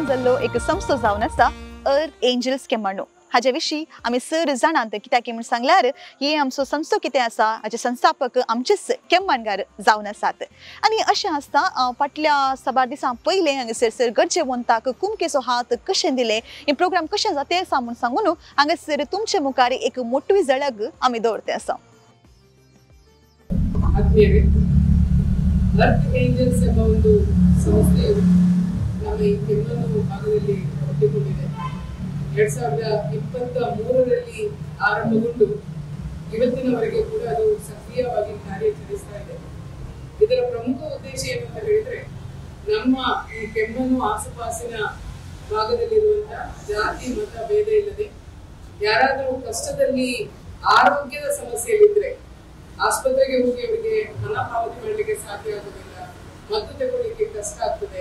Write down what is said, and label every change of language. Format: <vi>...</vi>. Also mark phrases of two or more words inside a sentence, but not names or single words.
<kok>जाल्लो एक संस्था जावन आसा अर्थ एंजल्स केम्माणो हाजे विशीं आमी सर जाणात कित्याक म्हूण सांगल्यार हे आमचो संस्थो कितें आसा हाचे संस्थापक आमचेच केम्माणकार जावन आसात आनी अशें आसता फाटल्या साबार दिसां पयलें हांगासर सर गरजेवंताक कुंकेचो हात कशें दिलें हे प्रोग्राम कशें जाता सांगून सांगून हांगासर तुमचे मुखार एक मोठी झळक आमी दवरते आसा</kok> <kn>अर्थ ಏಂಜಲ್ಸ್ ಎಂಬ ಒಂದು ಸಂಸ್ಥೆಯು ನಮ್ಮ ಈ ಕೆಮ್ಮಣ್ಣು ಭಾಗದಲ್ಲಿ ಹುಟ್ಟಿಕೊಂಡಿದೆ 2023ರಲ್ಲಿ ಆರಂಭಗೊಂಡು ಇವತ್ತಿನವರೆಗೆ ಕೂಡ ಅದು ಸಕ್ರಿಯವಾಗಿ ಕಾರ್ಯಾಚರಿಸ್ತಾ ಇದೆ. ಇದರ ಪ್ರಮುಖ ಉದ್ದೇಶ ಏನಂತ ಹೇಳಿದ್ರೆ ನಮ್ಮ ಈ ಕೆಮ್ಮಣ್ಣು ಆಸುಪಾಸಿನ ಭಾಗದಲ್ಲಿರುವಂತಹ ಜಾತಿ ಮತ ಭೇದ ಇಲ್ಲದೆ ಯಾರಾದರೂ ಕಷ್ಟದಲ್ಲಿ ಆರೋಗ್ಯದ ಸಮಸ್ಯೆಯಲ್ಲಿದ್ರೆ ಆಸ್ಪತ್ರೆಗೆ ಹೋಗಿ ಅವರಿಗೆ ಹಣ ಪಾವತಿ ಮಾಡಲಿಕ್ಕೆ ಸಾಧ್ಯ ಆಗುವುದಿಲ್ಲ, ಮದ್ದು ತಗೊಳ್ಳಿಕ್ಕೆ ಕಷ್ಟ ಆಗ್ತದೆ.</kn>